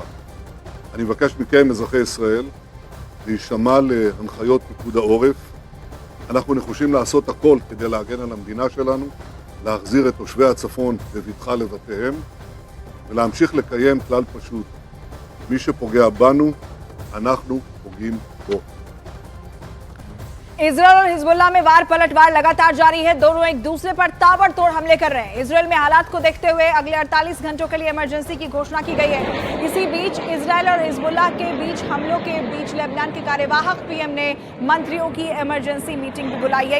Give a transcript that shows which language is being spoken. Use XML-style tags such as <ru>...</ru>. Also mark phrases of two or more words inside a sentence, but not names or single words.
<he>אני מבקש מכם, אזרחי ישראל, להישמע להנחיות פיקוד העורף. אנחנו נחושים לעשות הכל כדי להגן על המדינה שלנו, להחזיר את תושבי הצפון בבטחה לבתיהם, ולהמשיך לקיים כלל פשוט. מי שפוגע בנו, אנחנו פוגעים בו.</he> <hi>इजरायल और हिजबुल्लाह में वार पलटवार लगातार जारी है। दोनों एक दूसरे पर ताबड़तोड़ हमले कर रहे हैं। इजरायल में हालात को देखते हुए अगले 48 घंटों के लिए इमरजेंसी की घोषणा की गई है। इसी बीच इजरायल और हिजबुल्लाह के बीच हमलों के बीच लेबनान के कार्यवाहक पीएम ने मंत्रियों की</hi> <en>emergency meeting</en> <hi>बुलाई है।</hi>